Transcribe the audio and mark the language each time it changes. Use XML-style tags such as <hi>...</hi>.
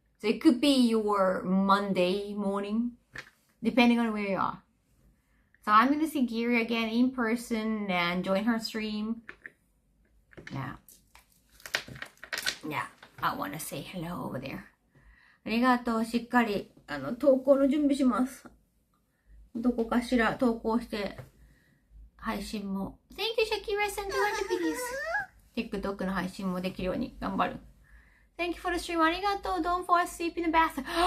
<en>So it could be your Monday morning, depending on where you are. So I'm going to see Giri again in person and join her stream. Yeah, I want to say hello over there.</en> <ja>ありがとう。しっかり、投稿の準備します。どこかしら投稿して、配信も。</ja> <en>Thank you, Shakira, send 200 pieces.</en> <ja>TikTok の配信もできるように頑張る。</ja> <en>Thank you for the stream.</en> <ja>ありがとう。</ja> <en>Don't fall asleep in the bath.</en>